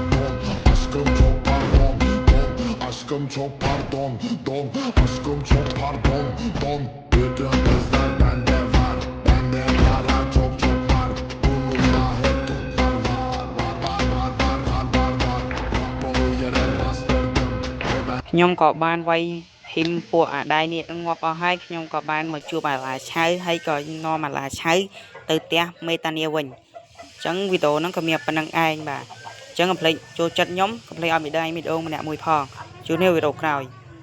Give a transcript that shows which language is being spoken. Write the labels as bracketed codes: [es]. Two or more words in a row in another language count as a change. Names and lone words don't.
[tr] Aşkım çok pardon Don Aşkım çok pardon Don Bütün kızlar bende var Bende para çok var Bununla hep tutlar var Bunu yere bastırdım [km] ខ្ញុំក៏បានវាយហ៊ីមពួកអាដៃនេះងាប់អស់ហើយខ្ញុំក៏បានមកជួបអាឡាឆៅហើយក៏នាំអាឡាឆៅទៅផ្ទះមេតានីវិញអញ្ចឹងវីដេអូហ្នឹងក៏មានប៉ុណ្្នឹងឯងបាទអញ្ចឹងកុំភ្លេចចូលចិត្តខ្ញុំកុំភ្លេចឲ្យវីដេអូម្នាក់មួយផងជួបគ្នាវីដេអូក្រោយ